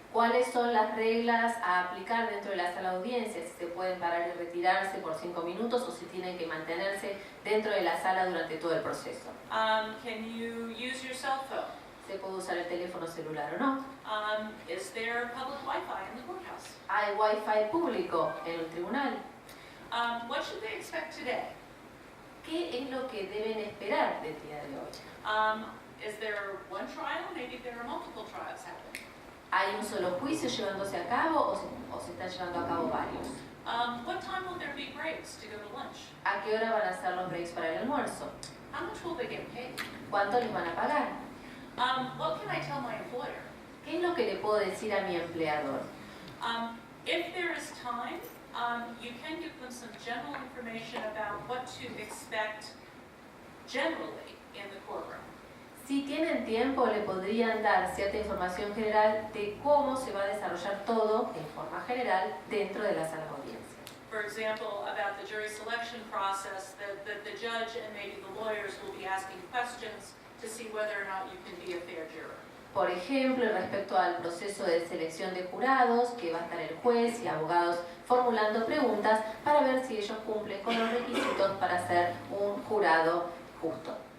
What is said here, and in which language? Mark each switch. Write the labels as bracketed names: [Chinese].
[Spanish] cuáles son las reglas a aplicar dentro de la sala de audiencias, si se pueden parar y retirarse por 5 minutos o si tienen que mantenerse dentro de la sala durante todo el proceso. [English] Can you use your cell phone? [Spanish] ¿Se puede usar el teléfono celular o no? [English] Is there public Wi-Fi in the courthouse? [Spanish] ¿Hay wifi público en el tribunal? [English] What should they expect today? [Spanish] ¿Qué es lo que deben esperar del día de hoy? [English] Is there one trial? Maybe there are multiple trials happening. [Spanish] ¿Hay un solo juicio llevándose a cabo o se están llevando a cabo varios? [English] What time will there be breaks to go to lunch? [Spanish] ¿A qué hora van a ser los breaks para el almuerzo? [English] How much will they get paid? [Spanish] ¿Cuánto les van a pagar? [English] What can I tell my employer? [Spanish] ¿Qué es lo que le puedo decir a mi empleador? [English] If there is time, you can give them some general information about what to expect generally in the courtroom. [Spanish] Si tienen tiempo, le podrían dar cierta información general de cómo se va a desarrollar todo en forma general dentro de la sala de audiencia. [English] For example, about the jury selection process, that the judge and maybe the lawyers will be asking questions to see whether or not you can be a fair juror. [Spanish] Por ejemplo, respecto al proceso de selección de jurados, que va a estar el juez y abogados formulando preguntas para ver si ellos cumplen con los requisitos para ser un jurado justo.